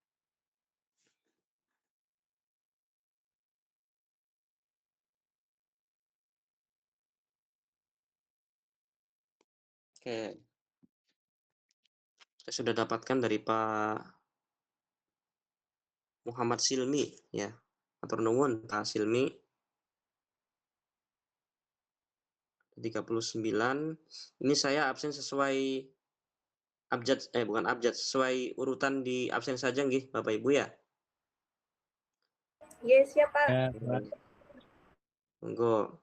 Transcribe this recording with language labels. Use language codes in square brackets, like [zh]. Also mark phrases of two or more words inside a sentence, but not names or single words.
[id] Oke, saya sudah dapatkan dari Pak Muhammad Silmi, ya. [jv] Matur nuwun Pak Silmi. 39. [id] Ini saya absen sesuai bukan abjad, sesuai urutan di absen saja nggih Bapak Ibu ya. Yes, ya, Pak. Monggo.